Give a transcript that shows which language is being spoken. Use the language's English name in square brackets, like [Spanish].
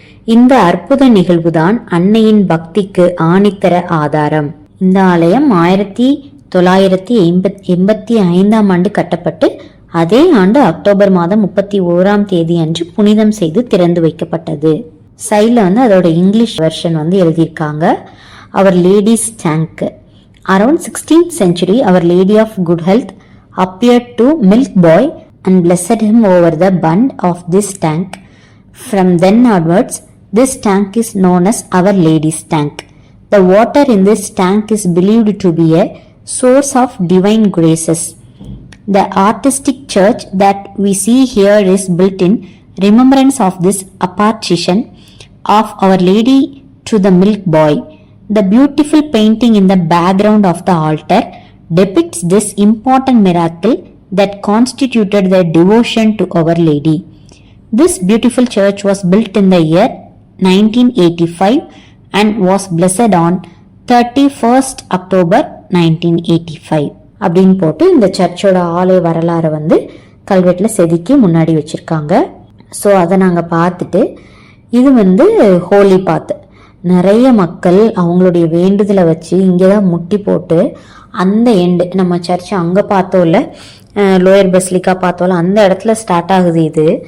[Tamil] இந்த அற்புத நிகழ்வுதான் அன்னையின் பக்திக்கு ஆணித்தர ஆதாரம். இந்த ஆலயம் 1985ஆம் ஆண்டு கட்டப்பட்டு அதே ஆண்டு அக்டோபர் மாதம் 31ஆம் தேதி அன்று புனிதம் செய்து திறந்து வைக்கப்பட்டது. சைடில் வந்து அதோட இங்கிலீஷ் வெர்ஷன் வந்து எழுதியிருக்காங்க. [English] Our lady's tank. Around 16th century our lady of good health appeared to milk boy and blessed him over the bund of this tank. From then onwards, this tank is known as Our Lady's Tank. The water in this tank is believed to be a source of divine graces. The artistic church that we see here is built in remembrance of this apparition of Our Lady to the milk boy. The beautiful painting in the background of the altar depicts this important miracle that constituted their devotion to Our Lady. This beautiful church was built in the year 1985 and was blessed on 31st October 1985. [Tamil] அப்படின்னு போட்டு இந்த சர்ச்சோட ஆலய வரலாறு வந்து கல்வெட்டில் செதுக்கி முன்னாடி வச்சுருக்காங்க. ஸோ அதை நாங்கள் பார்த்துட்டு இது வந்து ஹோலி பாத். நிறைய மக்கள் அவங்களுடைய வேண்டுதலை வச்சு இங்கே தான் முட்டி போட்டு அந்த எண்டு நம்ம சர்ச் அங்கே பார்த்தோம்ல, லோயர் பஸ்லிக்கா பார்த்தோம்ல, அந்த இடத்துல ஸ்டார்ட் ஆகுது.